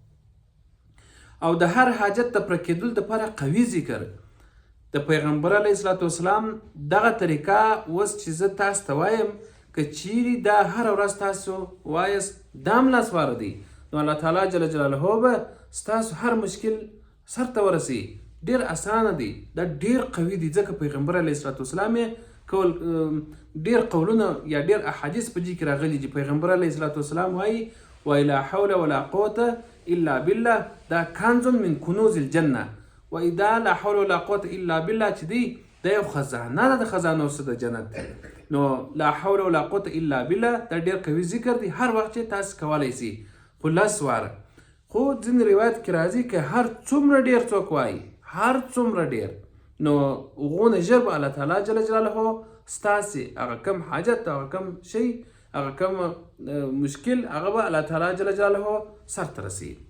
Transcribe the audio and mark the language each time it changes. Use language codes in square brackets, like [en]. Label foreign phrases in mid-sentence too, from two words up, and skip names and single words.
[ps] او د هر حاجت د پوره کېدلو دپاره قوي ذکر د پیغمبر [ar] علیه الصلاة والسلام [ps] دغه طریقه اوس چې زه تاسو ته وایم، که چیرې دا هر ورځ تاسو وایاست دا هم 10 واره دی، نو الله تعالی [ar] جل جلاله [ps] به ستاسو هر مشکل سرته ورسي. ډېر اسانه دی، دا ډېر قوي دی، ځکه پیغمبر [ar] علیه الصلاة والسلام [ps] یې ډېر قولونه یا ډېر احادیث په دې کې راغلي چې پیغمبر [ar] علیه الصلاة والسلام [ps] وایي: [ar] ولا حول ولا قوة الا بالله، دا کنز من کنوز الجنه. [ps] و اذا [ar] لا حول ولا قوة الا بالله [ps] چې دی دا یو خزانه ده د خزانو څخه د جنت. نو [ar] لا حول ولا قوة الا بالله [ps] دا ډېر قوي ذکر دی، هر وخت چې تاسو کولی سي. خو 10 واره. خو ځینې روایت کې راځي که هر څومره ډېر څوک وایي، هر څومره ډېر، نو هغونه ژر به الله تعالی [ar] جل جلاله [ps] ستاسې هغه کم حاجت، هغه کم شی، هغه کم مشکل، هغه به الله تعالی [ar] جل جلاله [ps] سرته رسي.